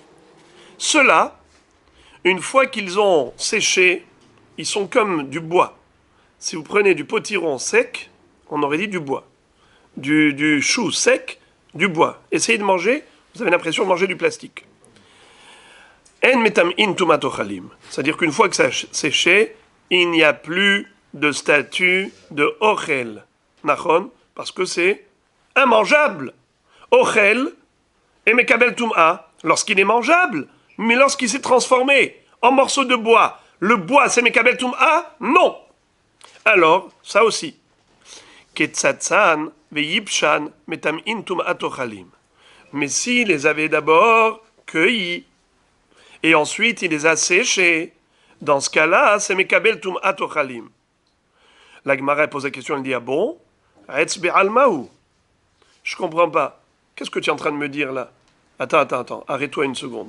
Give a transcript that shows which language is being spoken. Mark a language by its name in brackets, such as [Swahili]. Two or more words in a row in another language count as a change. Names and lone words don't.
[French] Ceux-là, une fois qu'ils ont séché, ils sont comme du bois. Si vous prenez du potiron sec, on aurait dit du bois. Du chou sec, du bois. Essayez de manger, vous avez l'impression de manger du plastique. [Hebrew] אין מטמאין טומאת אוכלים. [French] C'est-à-dire qu'une fois que ça a séché, il n'y a plus de statut de ochel. Nachon, parce que c'est immangeable. Ochel et [Hebrew] מקבל טומאה, [French] lorsqu'il est mangeable, mais lorsqu'il s'est transformé en morceaux de bois, le bois c'est [Hebrew] מקבל טומאה? [French] Non. Alors, ça aussi. [Hebrew] קצצן ויבשן מטמאין טומאת אוכלים. [French] Mais s'il les avait d'abord cueillis, et ensuite il les a séchés, dans ce cas-là, c'est [Hebrew] מקבל טומאת אוכלים. [French] La Gemara pose la question, elle dit, ah bon? [Aramaic] עץ בעלמא הוא. [French] Je comprends pas. Qu'est-ce que tu es en train de me dire là? Attends, arrête-toi une seconde.